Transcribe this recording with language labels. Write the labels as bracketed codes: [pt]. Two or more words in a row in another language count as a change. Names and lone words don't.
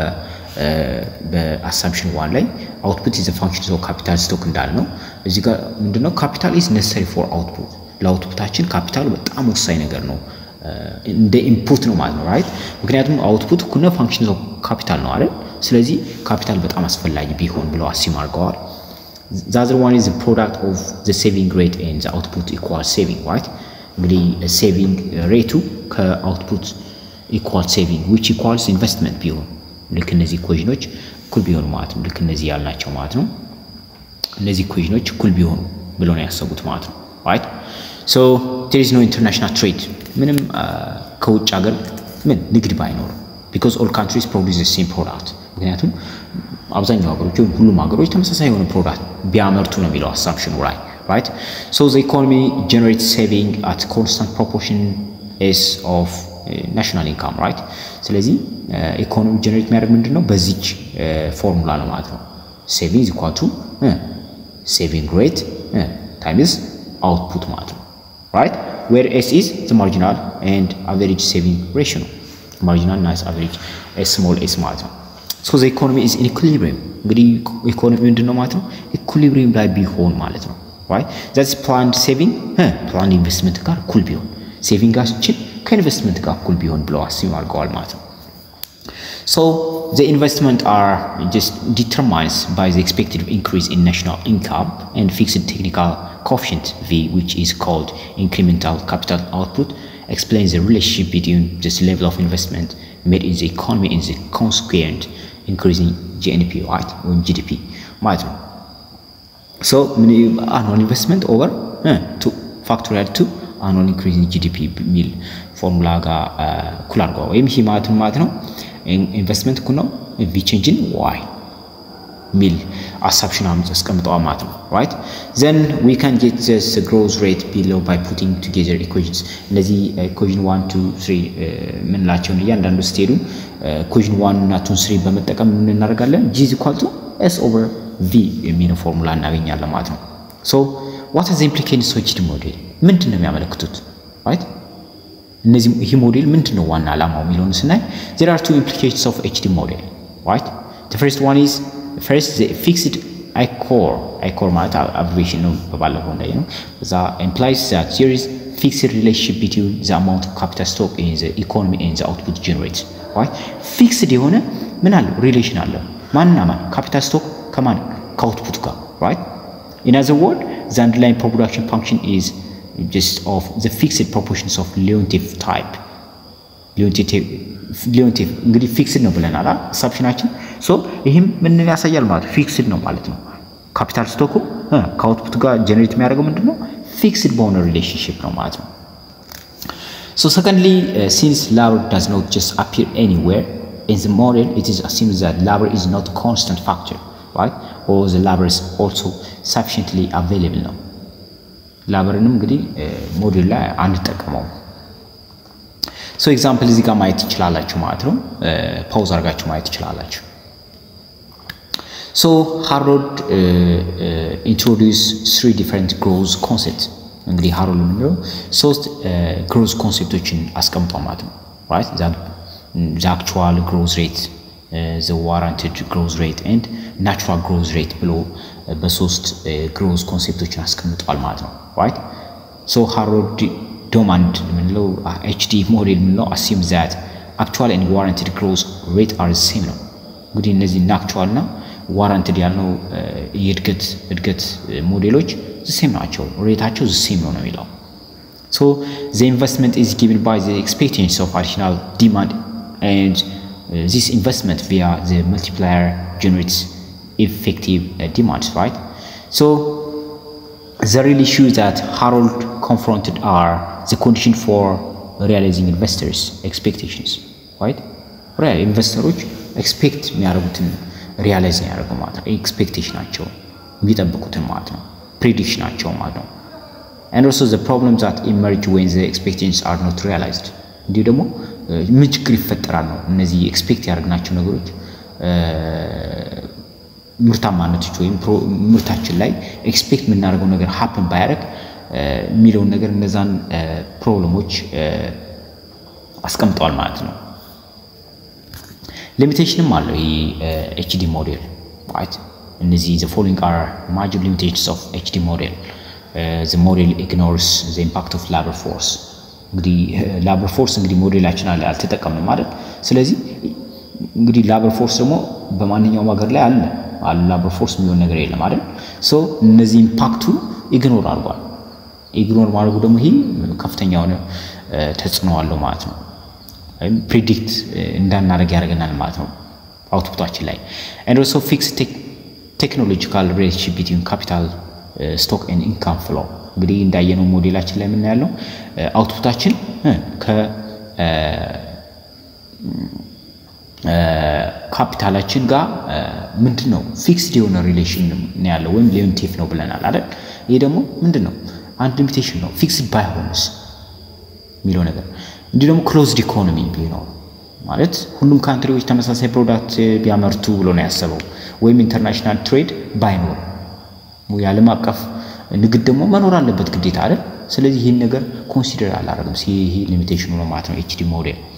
[am] በassumption 1 ላይ [en] output is a function of capital stock [am] እንዳልነው እዚህ ጋር ምንድነው [en] capital is necessary for output [am] ለአውትፑታችን ካፒታል በጣም ወሳኝ ነገር ነው እንደ ኢንፑት ነው ማለት ነው right ምክንያቱም አውትፑት ኩነ [en] function of capital [am] ነው አይደል ስለዚህ ካፒታል በጣም አስፈላጊ ቢሆን ብለው አስዩም አድርገዋል [en] the other one is the product of the saving rate and the output equal saving right [am] እንግዲህ [en] saving rate [am] ከአውትፑት [en] equal saving which equals investment [am] ቢሆን ልክ እነዚህ ኢኩዌሽኖች እኩል ቢሆኑ ማለት ነው ልክ እነዚህ ያልናቸው ማለት ነው እነዚህ ኢኩዌሽኖች እኩል ቢሆኑ ብለው ነው ያሰቡት ማለት ነው [en] right so there is no international trade [am] ምንም ከውጭ ሀገር ምን ንግድ ባይኖር [en] because all countries produce the same product [am] ምክንያቱም አብዛኛው ሀገሮች ሁሉም ሀገሮች ተመሳሳይ የሆነ ፕሮዳክት ቢያመርቱ ነው የሚለው [en] assumption right so the economy generates saving at constant proportion as of national income right [am] ስለዚህ ኢኮኖሚ ጀነሬት የሚያደርግ ምንድነው በዚች ፎርሙላ ነው ማለት ነው [en] saving is equal to saving rate times output [am] ማለት ነው [en] right where S is the marginal and average saving ratio marginal and average small s ማለት ነው so the economy is in equilibrium [am] እንግዲህ ኢኮኖሚ ምንድነው ማለት ነው [en] equilibrium [am] ላይ ቢሆን ማለት ነው [en] right that's planned saving planned investment [am] ጋር እኩል ቢሆን savingአችን ከኢንቨስትመንት ጋር እኩል ቢሆን ብለው አስዩም አድርገዋል ማለት ነው [en] so the investment are just determined by the expected increase in national income and fixed technical coefficient V which is called incremental capital output explains the relationship between this level of investment made in the economy and the consequent increase in GNP right or GDP [am] ማለት ነው [en] so annual investment over to factorial to annual increase in GDP [am] ሚል ፎርሙላ ጋር እኩል አድርገው ወይም ይሄ ማለት ነው [en] investment ኩኖ V change in Y ሚል assumption [am] አስቀምጠዋል ማለት ነው [en] right then we can get this growth rate below by putting together equations [am] እነዚህ equation 1 2 3 ምን ላቸው እያንዳንዱ ስቴዱ equation 1 እና 2 3 በመጠቀም ምን እናደርጋለን [en] G is equal to S over v [am] የሚለው ፎርሙላ እናገኛለን ማለት ነው so [en] what are the implications of HD model [am] ምንድነው የሚያመለክቱት [en] right [am] እነዚህ ይሄ ሞዴል ምንድነው ዋና ዓላማው የሚለውን ስናይ [en] there are two implications of HD model right the first one is the fixed I-core [am] ማለት abbreviation ነው በባለፈው እንዳይ ነው [en] that implies that there is fixed relationship between the amount of capital stock in the economy and the output generated right [am] fixed የሆነ ምን አለው ሪሌሽን አለው ማንና ማን [en] capital stock [am] ከማን ከአውትፑት ጋር [en] right in other words the underlying production function is just of the fixed proportions of Leontief type [am] Leontief እንግዲህ fixed ነው ብለናል assumptionአችን so ይሄም ምን ያሳያል ማለት fixed ነው ማለት ነው [en] capital stock [am] ከአውትፑት ጋር ጀነሬት የሚያደርገው ምንድነው [en] fixed bond relationship [am] ነው ማለት ነው [en] so secondly since labor does not just appear anywhere in the model it is assumed that labor is not a constant factor right or the labor is also sufficiently available [am] ነው ላበርንም እንግዲህ ሞዴል ላይ አንጠቀመው [en] so example [am] እዚህ ጋር ማየት ይችላልላችሁ ማለት ነው ፓውዝ አድርጋችሁ ማየት ይችላልላችሁ [en] so Harold introduced three different growth concepts [am] እንግዲህ Harold ምንድነው ሶስት [en] growth [am] ኮንሴፕቶችን አስቀምጧል ማለት ነው [en] right the actual growth rate the warranted growth rate and natural growth rate [am] ብሎ በሶስት [en] growth [am] ኮንሴፕቶችን አስቀምጧል ማለት ነው [en] right so Harold demand ምንለው HD model ምንለው assumes that actual and warranted growth rate are the same [am] ነው እንግዲህ እነዚህ [en] actual እና warranted [am] ያለው የእድገት ሞዴሎች [en] the same [am] ናቸው ሬታቸው [en] the same [am] ነው የሚለው [en] so the investment is given by the expectations of additional demand and this investment via the multiplier generates effective demands right so the real issue that Harold confronted are the condition for realizing investors expectations right real investors expect [am] የሚያደርጉትን realize ያደርጉ ማለት ነው expectation ናቸው የሚጠብቁትን ማለት ነው prediction ናቸው ማለት ነው [en] and also the problems that emerge when the expectations are not realized [am] እንዲሁ ደግሞ ምን ችግር ይፈጠራል ነው እነዚህ ኤክስፔክት ያደርግናቸው ነገሮች ምርታማነቶች ወይም ምርታችን ላይ ኤክስፔክት የምናደርገው ነገር happen ባያደርግ የሚለው ነገር እነዛን ፕሮብሌሞች አስቀምጧል ማለት ነው ሊሚቴሽንም አለው ይሄ HD ሞዴል [en] right እነዚህ the following are major limitations of HD model the model ignores the impact of labor force [am] እንግዲህ [en] labor force [am] እንግዲህ ሞዴላችን አልተጠቀምንም ማለት ስለዚህ እንግዲህ [en] labor force [am] ደግሞ በማንኛውም ሀገር ላይ አለ [en] labor force [am] የሚሆን ነገር የለም አይደል so እነዚህ ኢምፓክቱ ኢግኖር አድርጓል ኢግኖር ማድረጉ ደግሞ ይሄ ከፍተኛ ሆነ ተጽዕኖ አለው ማለት ነው predict እንዳናደርግ ያደርገናል ማለት ነው አውትፑታችን ላይ [en] and also fixed technological relationship between capital stock and income flow [am] እንግዲህ እንዳየነው ሞዴላችን ላይ ምን ያለው አውትፑታችን ከ ካፒታላችን ጋር ምንድነው ፊክስድ የሆነ ሪሌሽን ነው ያለው ወይም ሊሚቴቲቭ ነው ብለናል አይደል ይሄ ደግሞ ምንድነው አንድ ሊሚቴሽን ነው ፊክስድ ባይሆንስ የሚለው ነገር እንዲህ ደግሞ ክሎዝድ ኢኮኖሚ ቢሆን ማለት ሁሉም ካንትሪዎች ተመሳሳይ ፕሮዳክት ቢያመርቱ ብሎ ነው ያሰበው ወይም ኢንተርናሽናል ትሬድ ባይኖር ያለም አቀፍ ንግድ ደግሞ መኖር አለበት ግዴታ አይደል ስለዚህ ይሄን ነገር ኮንሲደር አላደረግም ይሄ ሊሚቴሽኑ ነው ማለት ነው HD ሞዴል